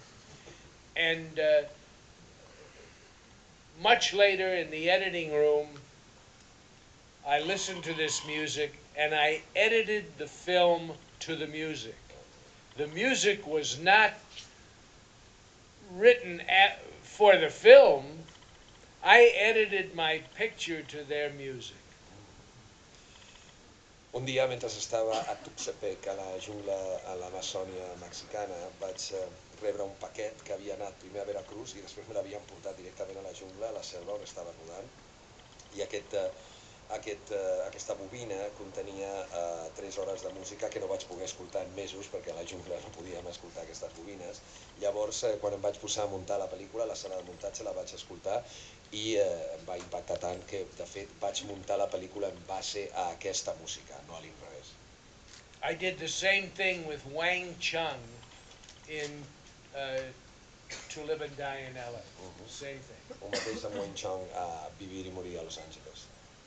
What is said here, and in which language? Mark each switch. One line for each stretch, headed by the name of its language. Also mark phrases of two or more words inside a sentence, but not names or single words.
English: And much later in the editing room, I listened to this music and I edited the film to the music. The music was not written for the film. I edited my picture to their music.
Catalan: Un dia, mentre estava a Tuxtepec, a la jungla a l'Amazònia mexicana, vaig rebre un paquet que havia anat primer a Veracruz i després me l'havien portat directament a la jungla, a la selva on estava rodant. I aquesta bobina contenia 3 hores de música que no vaig poder escoltar en mesos perquè a la jungla no podíem escoltar aquestes bobines. Llavors, quan em vaig posar a muntar la pel·lícula, a la sala de muntatge la vaig escoltar i em va impactar tant que, de fet, vaig muntar la pel·lícula en base a aquesta música, no a l'inrevés.
English: I did the same thing with Wang Chung in To Live and Die in LA. Same thing.
Catalan: El mateix amb Wang Chung a Vivir i morir a Los Angeles.